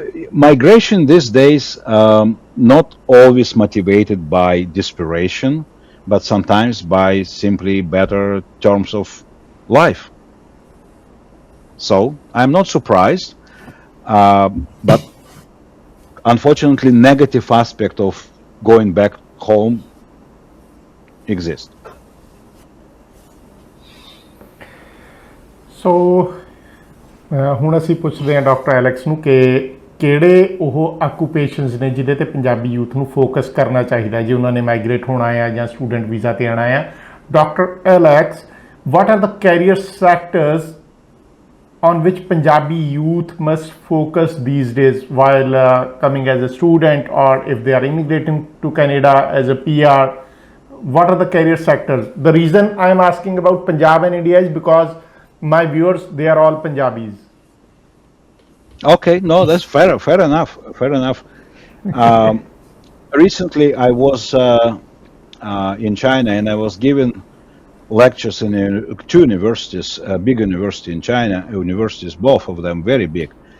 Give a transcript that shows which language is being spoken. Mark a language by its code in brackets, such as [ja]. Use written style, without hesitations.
[en] Migration these days, not always motivated by desperation, but sometimes by simply better terms of life. So I'm not surprised, but unfortunately, negative aspect of going back home exist. [pa] ਸੋ ਹੁਣ ਅਸੀਂ ਪੁੱਛਦੇ ਹਾਂ doctor Alex ਨੂੰ ਕਿ ਕਿਹੜੇ ਉਹ occupations ਨੇ ਜਿਹਦੇ ਤੇ ਪੰਜਾਬੀ ਯੂਥ ਨੂੰ ਫੋਕਸ ਕਰਨਾ ਚਾਹੀਦਾ ਜੇ ਉਹਨਾਂ ਨੇ ਮਾਈਗ੍ਰੇਟ ਹੋਣਾ ਆ ਜਾਂ ਸਟੂਡੈਂਟ ਵੀਜ਼ਾ ਤੇ ਆਣਾ ਆ doctor Alex [en] what are the career sectors on which Punjabi youth must focus these days while coming as a student, or if they are immigrating to Canada as a PR? What are the career sectors? The reason I am asking about Punjab and India is because my viewers, they are all Punjabis. Okay, no, that's fair enough. Fair enough. Recently, I was in China, and I was given lectures in two universities, a big university in China, universities, both of them very big.